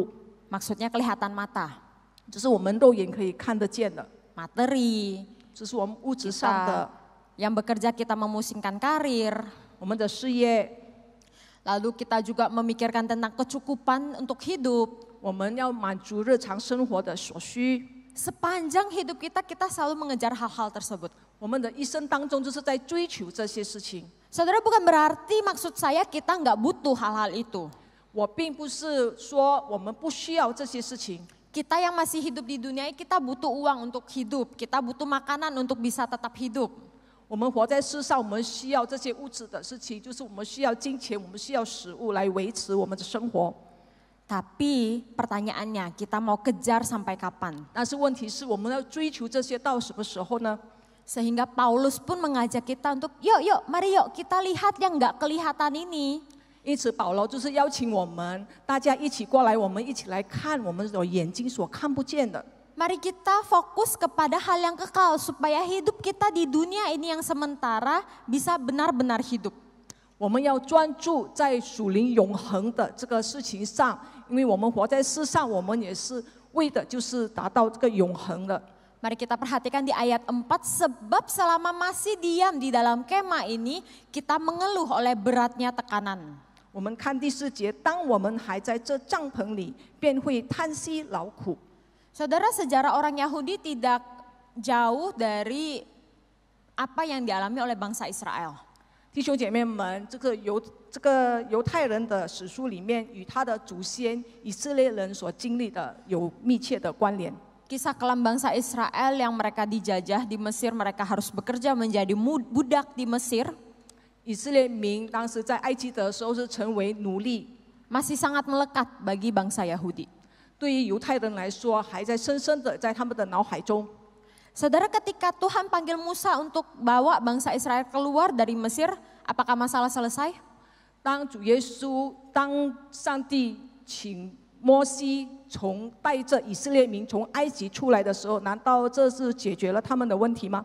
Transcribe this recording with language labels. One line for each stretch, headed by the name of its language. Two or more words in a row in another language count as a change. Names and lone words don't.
Indonesian: Maksudnya kelihatan mata,
Chinese: 这是我们肉眼可以看得见的，
Indonesian: materi,
Chinese: 这是我们物质上的，
Indonesian: yang bekerja kita memusingkan karir.
Chinese: 我们的事业，
Indonesian: Lalu kita juga memikirkan tentang kecukupan untuk hidup.
Chinese: 我们要满足日常生活的所需。
Indonesian: Sepanjang hidup kita selalu mengejar hal-hal tersebut.
Chinese: 我们的一生当中就是在追求这些事情。
Indonesian: Saudara, bukan berarti maksud saya kita nggak butuh hal-hal itu.
Chinese: 我并不是说我们不需要这些事情。
Indonesian: Kita yang masih hidup di dunia ini, kita butuh uang untuk hidup. Kita butuh makanan untuk bisa tetap hidup.
Chinese: 我们活在世上，我们需要这些物质的事情，就是我们需要金钱，我们需要食物来维持我们的生活。
Indonesian: Tapi pertanyaannya, kita mau kejar sampai kapan?
Chinese: 但是问题是我们要追求这些到什么时候呢？
Indonesian: Sehingga Paulus pun mengajak kita untuk yuk mari yuk kita lihat yang nggak kelihatan ini.
Chinese: 因此保罗就是邀请我们大家一起过来，我们一起来看我们的眼睛所看不见的。
Indonesian: Mari kita fokus kepada hal yang kekal supaya hidup kita di dunia ini yang sementara bisa benar-benar hidup.
Chinese: 我们要专注在属灵永恒的这个事情上，因为我们活在世上，我们也是为的就是达到这个永恒的。
Indonesian: Mari kita perhatikan di ayat 4, sebab selama masih diam di dalam kemah ini, kita mengeluh oleh beratnya tekanan.
Chinese: 我们看第4节，当我们还在这帐篷里，便会叹息劳苦。
Indonesian: Saudara, sejarah orang Yahudi tidak jauh dari apa yang dialami oleh bangsa Israel.
Chinese: 弟兄姐妹们，这个犹太人的史书里面，与他的祖先以色列人所经历的有密切的关联。
Indonesian: Kisah kelam bangsa Israel yang mereka dijajah di Mesir, mereka harus bekerja menjadi budak di Mesir.
Chinese: 以色列民当时在埃及的时候是成为奴隶，
Indonesian: masih sangat melekat bagi bangsa Yahudi.
Chinese: 对于犹太人来说，还在深深的在他们的脑海中。
Indonesian: Saudara, ketika Tuhan panggil Musa untuk bawa bangsa Israel keluar dari Mesir, apakah masalah selesai?
Chinese: 当主耶稣，当上帝请摩西带着以色列民从埃及出来的时候，难道这是解决了他们的问题吗？